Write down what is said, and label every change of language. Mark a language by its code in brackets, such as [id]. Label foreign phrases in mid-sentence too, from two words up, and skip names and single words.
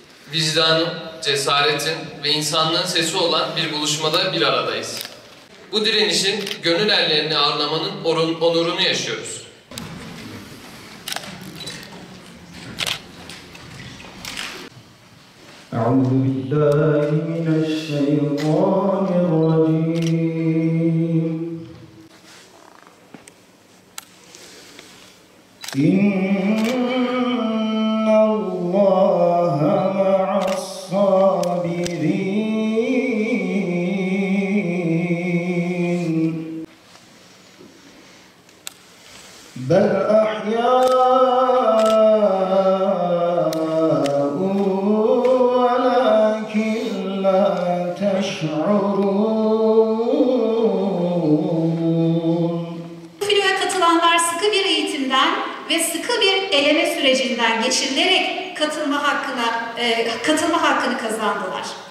[tr] vicdanın, cesaretin ve insanlığın sesi olan bir buluşmada bir aradayız. Bu direnişin gönül erlerini ağırlamanın onurunu yaşıyoruz. [ar] أعوذ بالله من الشيطان الرجيم إن الله مع الصابرين بل أحياء [tr] Filo'ya katılanlar sıkı bir eğitimden ve sıkı bir eleme sürecinden geçirilerek katılma hakkını kazandılar.